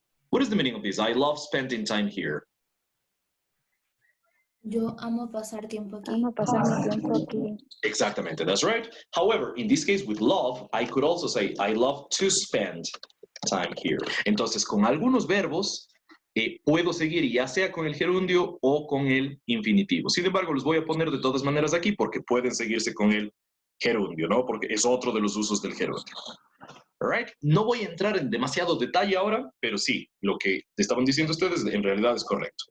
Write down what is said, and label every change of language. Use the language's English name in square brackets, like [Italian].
[English] What is the meaning of this? I love spending time here. [Spanish] Yo amo pasar tiempo aquí. Amo pasar mi tiempo aquí. [English] Exactamente, that's right. However, in this case with love, I could also say I love to spend time here. [Spanish] Entonces, con algunos verbos puedo seguir ya sea con el gerundio o con el infinitivo. Sin embargo, los voy a poner de todas maneras aquí porque pueden seguirse con el gerundio, ¿no? Porque es otro de los usos del gerundio. Right? No voy a entrar en demasiado detalle ahora, pero sí, lo que estaban diciendo ustedes en realidad es correcto.